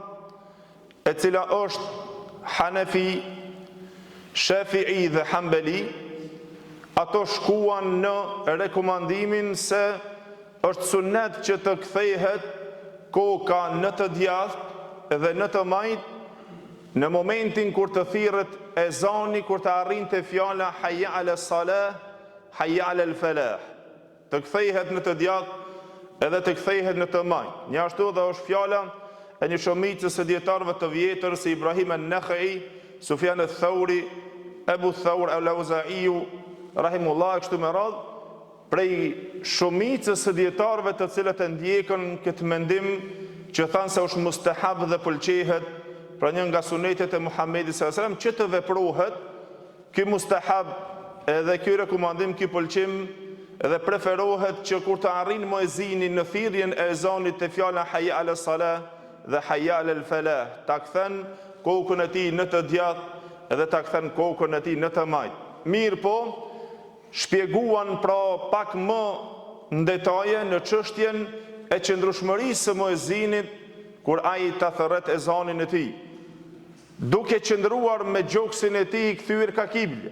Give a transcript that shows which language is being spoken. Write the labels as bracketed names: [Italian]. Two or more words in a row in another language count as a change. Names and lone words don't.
[Albanian] e cila është Hanefi, Shafi'i dhe Hanbali, ato shkuan në rekomandimin se është sunet që të kthehet koka në të djathtë dhe në të majt në momentin kur të thirret ezani, kur të arrinte fjala [Arabic] حي على الصلاة حي على الفلاح. [Albanian] Të kthehet në të djathtë edhe të kthehet në të majt. Një ashtu dhe është fjala e një shumicës e dietarëve të vjetër si Ibrahim an-Nakhai, Sufjan al-Thauri, Abu Thawr al-Auza'i, rahimullah, kështu me radhë, prej shumicës e dietarëve të cilët e ndjekën këtë mendim që thanë se është mustahab dhe pëlqehet, pra një nga sunetet e Muhamedit [Arabic] صلى الله عليه وسلم, [Albanian] që të veprohet ky mustahab edhe ky rekomandim, ky pëlqim, edhe preferohet që kur të arrin muezini në thirrjen e ezanit të fjala [Arabic] حي على الصلاة [Albanian] dhe [Arabic] حي على الفلاح, [Albanian] ta kthen kokën e tij në të djathtë edhe ta kthen kokën e tij në të majt. Mirë po, shpjeguan pra pak më në detaje në çështjen e qëndrueshmërisë së muezinit kur ai ta thërret ezanin e tij, duke qëndruar me gjoksin e tij kthyer ka kiblja.